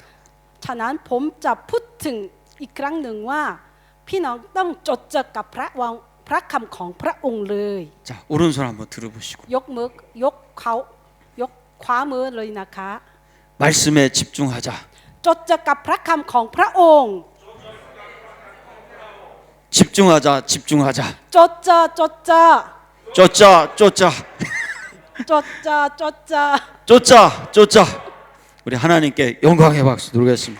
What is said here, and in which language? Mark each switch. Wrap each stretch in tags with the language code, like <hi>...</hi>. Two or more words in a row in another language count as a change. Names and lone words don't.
<th>ๆฉะนั้นผมจะพูดถึงอีกครั้งหนึ่งว่า พี่น้องต้องจดจ่อกับพระคำของพระองค์เลย</th> <ko>자, 오른손 한번 들어보시고</ko> <th>ยกขวามือเลยนะคะ</th> <ko>말씀에 집중하자.</ko> <th>จดจ่อกับพระคำของพระองค์</th> <ko>집중하자. 집중하자.</ko> <th>จดจ่อ</th> <ko>쫓자. 쫓자.</ko> <th>จดจ่อ</th> <ko>쫓자. 쫓자. 우리 하나님께 영광의 박수 드리겠습니다.</ko>